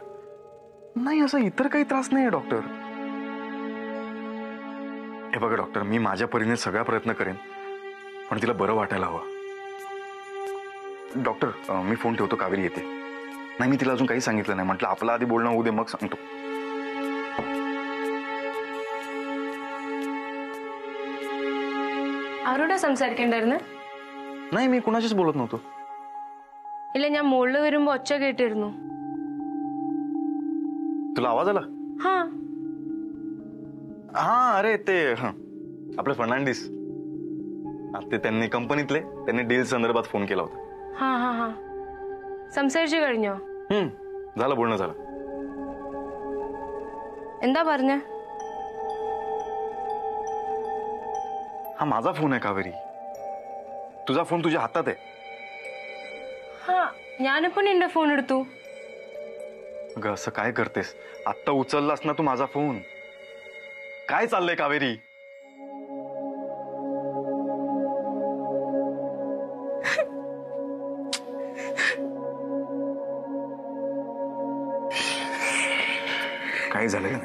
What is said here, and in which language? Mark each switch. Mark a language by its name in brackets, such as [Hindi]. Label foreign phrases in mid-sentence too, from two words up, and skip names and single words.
[Marathi] नाही, असं इतर काही त्रास नाही डॉक्टर. हे बघा डॉक्टर, मी माझ्या परीने सगळा प्रयत्न करेन, पण तिला बरं वाटायला हवं. डॉक्टर, मी फोन ठेवतो. कावेरी येते. नाही, मी तिला अजून काही सांगितलं नाही. म्हटलं आपलं आधी बोलणं होऊ दे, मग सांगतो. [Malayalam] ആരോടാ സംസാരിക്കണ്ടായിരുന്നു? [Marathi] नाही, मी कुणाशीच बोलत नव्हतो. [Malayalam] ഇല്ല, ഞാൻ മുകളിൽ വരുമ്പോ ഒച്ച കേട്ടിരുന്നു. [Marathi] तुला आवाज आला? हा हा, अरे ते आपले फर्नांडिस, ते त्यांनी कंपनीतले, त्यांनी डील संदर्भात फोन केला होता. [Malayalam] हा हा हा സംസാരിച്ചു കഴിഞ്ഞോ? [Marathi] झालं, बोलणं झालं. [Malayalam] എന്താ പറഞ്ഞ? [Marathi] हा माझा फोन आहे कावेरी. तुझा फोन तुझ्या हातात आहे. हा, [Malayalam] ഞാനിപ്പോ നിന്റെ ഫോൺ എടുത്തു. [Marathi] अगं असं काय करतेस? आत्ता उचललास ना तू माझा फोन. काय चाललंय कावेरी? काही झालं का नाही?